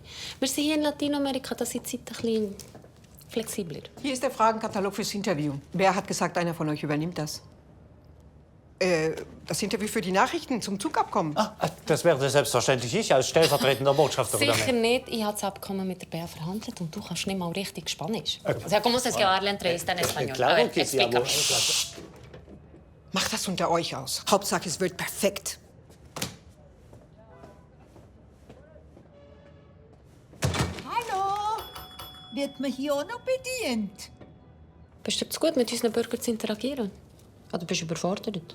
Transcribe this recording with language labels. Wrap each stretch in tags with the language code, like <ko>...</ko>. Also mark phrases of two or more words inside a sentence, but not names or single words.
<de>Wir sind hier in Lateinamerika, da sind die Zeit ein bisschen flexibler. Hier ist der Fragenkatalog fürs Interview. Wer hat gesagt, einer von euch übernimmt das? Das Interview für die Nachrichten zum Zugabkommen. Das wäre selbstverständlich ich als stellvertretender Botschafter. Sicher nicht. Ich habe das Abkommen mit der Bea verhandelt und du kannst nicht mal richtig Spanisch.</de> <es>O sea, ¿cómo se habla la entrevista en español? Claro que sí, explícame.</es> <de>Macht das unter euch aus. Hauptsache, es wird perfekt. Hallo? Wird man hier auch noch bedient? Bist du zu gut, mit unseren Bürgern zu interagieren? Oder bist du überfordert?</de>